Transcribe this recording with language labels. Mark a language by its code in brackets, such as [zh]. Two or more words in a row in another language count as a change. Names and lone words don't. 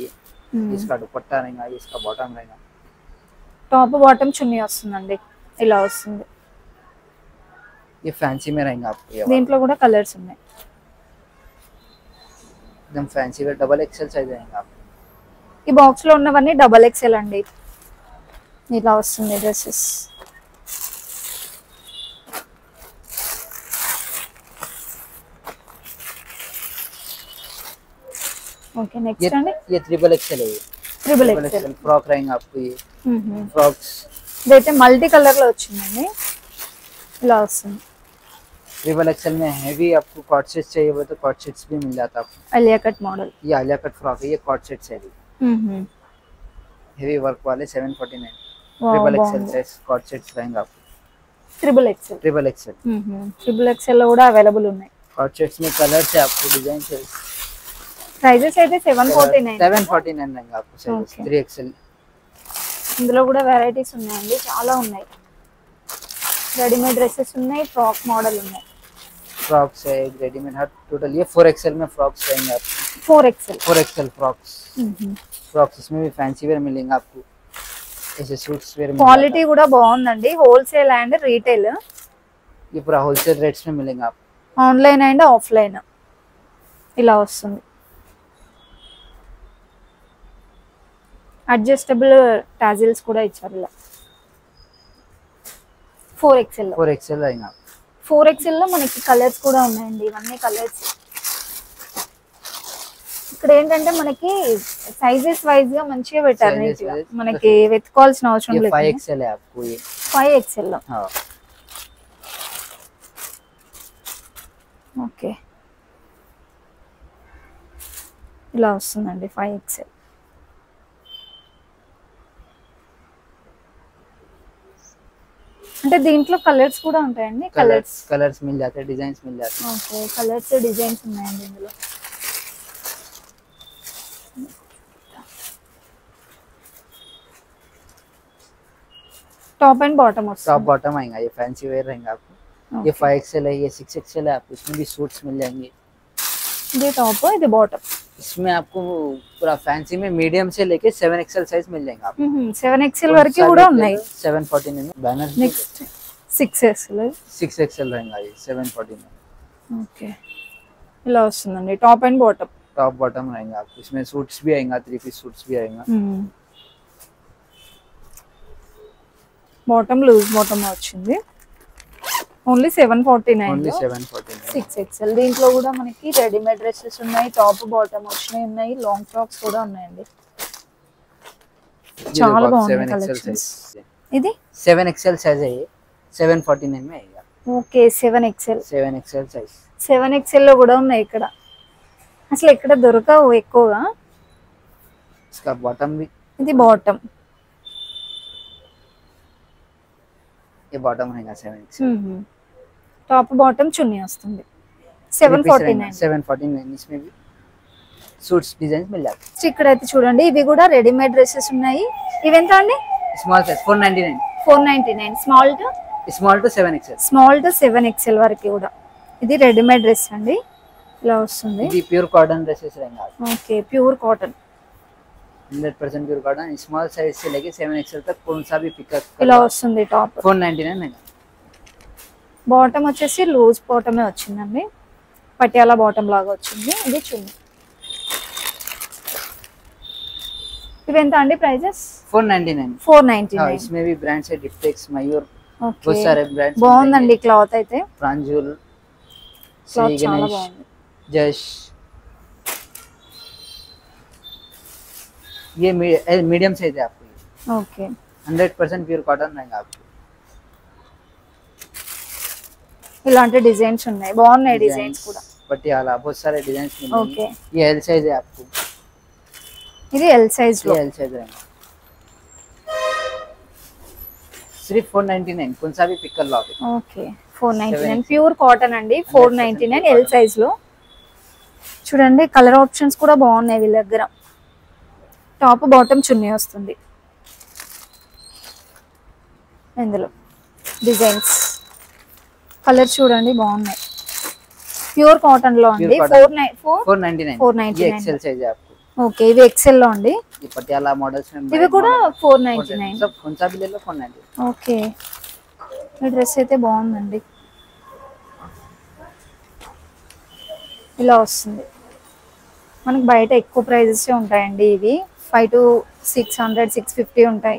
[hi] ये इसका दुपट्टा रहेगा, ये इसका बॉटम रहेगा। [te] టాప్ బాటమ్ చున్నీ వస్తుందండి, ఇలా వస్తుంది. [hi] ये फैंसी में रहेगा आपको। ये वाला [te] దీంట్లో కూడా కలర్స్ ఉన్నాయి. [hi] एकदम फैंसी का डबल एक्सेल साइज रहेगा आपको। [te] ఈ బాక్స్ లో ఉన్నవన్నీ డబల్ ఎక్స్ఎల్ అండి. ఇలా వస్తుంది డ్రెస్సెస్. ఓకే, నెక్స్ట్ అండి [hi] ये ट्रिपल एक्सेल है। ये [te] ట్రిపుల్ [hi] ट्रिपल [te] ఎక్స్ఎల్. [hi] एक्सेल फ्रॉक रहेगा आपको। ये फ्रॉक्स [te] ఇదైతే మల్టీ కలర్ లో వచ్చిందండి, ఇలా వస్తుంది. [hi] ट्रिपल एक्सेल में हैवी आपको कॉट सेट्स चाहिए वो तो कॉट सेट्स भी मिल जाता है आपको। [te] అలియా కట్ మోడల్. [hi] ये आलिया कट फ्रॉक है, ये कॉट सेट्स है, हेवी वर्क वाले 749। ट्रिपल एक्सेल साइज कॉट सेट्स रहेंगे आपको। [te] ట్రిపుల్ ఎక్స్ఎల్. [hi] ट्रिपल एक्सेल [te] ట్రిపుల్ ఎక్స్ఎల్ లో కూడా అవైలబుల్ ఉన్నాయి. [hi] कॉट सेट्स में कलर्स है आपको, डिजाइन है। [te] ప్రైజెస్ అయితే 749. [hi] 749 रहेंगे आपको साइज। [en] Okay. [hi] 3 एक्सेल [te] ఇందులో కూడా వెరైటీస్ ఉన్నాయండి, చాలా ఉన్నాయి. [en] readymade dresses [te] ఉన్నాయి, [en] frock model [te] ఉన్నాయి. [hi] फ्रॉक्स है रेडीमेड हर टोटल ये 4XL में फ्रॉक्स रहेंगे आपको. 4XL फ्रॉक्स. फ्रॉक्स इसमें भी फैंसी वेयर मिलेंगे आपको. ऐसे सूट्स वेयर [te] क्वालिटी కూడా బాగుందండి. హోల్సేల్ అండ్ రీటైల్ [hi] ये पूरा होलसेल रेट्स में मिलेंगे आपको. [te] ఆన్లైన్ అండ్ ఆఫ్లైన్ ఇలా వస్తుంది. అడ్జస్టబుల్ టాజిల్స్ కూడా ఇచ్చారు ఇలా. 4XL रहेगा. 4XL లో మనకి కలర్స్ కూడా ఉన్నాయండి. ఇవన్నీ కలర్స్. ఇక్కడ ఏంటంటే మనకి సైజెస్ వైజ్ గా మంచిగా పెట్టారు నీట్గా. మనకి వెతుకోవాల్సిన అవసరం లేదు. [hi] 5XL है आपको ये. [te] 5XL లో. [hi] हां. [te] ఓకే. ఇలా వస్తుందండి 5XL. అంటే దీంట్లో కలర్స్ కూడా ఉంటాయండి. [hi] कलर्स मिल जाते हैं, डिज़ाइन्स मिल जाते हैं. [te] ఓకే, కలర్స్ డిజైన్స్ ఉన్నాయండి ఇందులో. [en] top and bottom [hi] टॉप बॉटम आएगा. ये फैंसी वेयर रहेगा आपको. ये 5XL है, ये 6XL है. आपको इसमें भी सूट्स मिल जाएंगे. ये टॉप है, ये बॉटम. इसमें आपको पूरा फैंसी में मीडियम से लेके 7XL साइज मिल जाएगा आपको. [te] 7XL వరకు కూడా ఉన్నాయి. [hi] 749 में बैनर. नेक्स्ट 6XL. 6XL रहेगा ये 749 में. ओके, [te] ఇలా వస్తుందండి [en] top and bottom. [hi] टॉप बॉटम रहेगा आपको. इसमें सूट्स भी आएगा, 3 पीस सूट्स भी आएगा. [te] బాటమ్ లూజ్ బాటమ్ వచ్చింది. ఓన్లీ 749. ఓన్లీ 749. 6XL. దీంట్లో కూడా మనకి రెడీమేడ్ డ్రెస్సెస్ ఉన్నాయి, టాప్ బాటమ్ వచ్చినాయి ఉన్నాయి, లాంగ్ ఫ్రాక్స్ కూడా ఉన్నాయండి. చాలా బాగుంది కలెక్షన్స్. ఇది [hi] 7XL साइज है. ये 749 में आएगा. [te] ఓకే, 7XL. [hi] 7XL साइज. [te] 7XL లో కూడా ఉన్నాయి ఇక్కడ. అసలు ఇక్కడ దొరకవు ఎక్కువగా. [hi] इसका बॉटम भी. [te] ఇది బాటమ్. [hi] ये बॉटम रहेगा 7XL. [te] టాప్ బాటమ్ చున్నీ వస్తుంది. 749. [hi] 749 इसमें भी सूट्स डिजाइन मिल जाते हैं. [te] ఇక్కడ అయితే చూడండి, ఇవి కూడా రెడీమేడ్ డ్రెస్సెస్ ఉన్నాయి. ఇవి ఎంత అండి? స్మాల్ సైజ్ 499. 499. స్మాల్ టు 7XL. స్మాల్ టు 7XL వరకు కూడా. ఇది రెడీమేడ్ డ్రెస్ అండి, ఇలా వస్తుంది. ఇది ప్యూర్ కాటన్ డ్రెसेस रहेगा. ఓకే, ప్యూర్ కాటన్. [hi] 100% प्योर कॉटन. स्मॉल साइज से लेके 7XL तक कौन सा भी पिकअप [te] ఇలా వస్తుంది. టాప్ [hi] 499 है. [te] బాటమ్ వచ్చేసి లూజ్ బాటమే వచ్చిందండి, పటియాలా బాటమ్ లాగా వచ్చింది. ఇది చున్నీ. ఇవి ఎంత అండి ప్రైజెస్? 499. 499. [hi] इसमें भी ब्रांड्स है डिप्टेक्स, मयूर, [te] ఓకే, [hi] बहुत सारे ब्रांड्स. [te] బాగుందండి క్లాత్ అయితే. [hi] प्रांजल, [te] క్లాత్ [hi] श्री [te] చాలా [hi] गणेश, [te] బాగుంది. [hi] जश. ये मीडियम साइज है आपको. [te] ఓకే, [hi] 100% प्योर कॉटन रहेगा आपको. [te] ఇలాంటి డిజైన్స్ ఉన్నాయి, బాగున్నాయి డిజైన్స్ కూడా. [hi] पटियाला बहुत सारे डिजाइन मिलेंगे. [te] ఓకే, [hi] ये एल साइज है आपको. [te] ఇది ఎల్ సైజ్ లో. [hi] ये एल साइज रहेगा. सिर्फ 499. कौन सा भी पिक कर लो आप. [te] ఓకే, 499. ప్యూర్ కాటన్ అండి. 499 ఎల్ సైజ్ లో. చూడండి కలర్ ఆప్షన్స్ కూడా బాగున్నాయి వీళ్ళ దగ్గర. టాప్ బాటమ్ చున్నీ వస్తుంది. ఇందులో డిజైన్స్ కలర్ చూడండి బాగున్నాయి. ప్యూర్ కాటన్ లో అండి. 499. [hi] ये एक्सेल साइज है आपको. [te] ఓకే, ఇవి ఎక్సెల్ లో అండి. [hi] ये पटियाला मॉडल्स में [te] ఇవి కూడా 499. [hi] सब कौन सा भी ले लो 499. [te] ఓకే, ఈ డ్రెస్ అయితే బాగుందండి, ఇలా వస్తుంది. మనకి బయట ఎక్కువ ప్రైజెస్ ఉంటాయండి. ఇవి 5 to 600, 650 ఉంటాయి.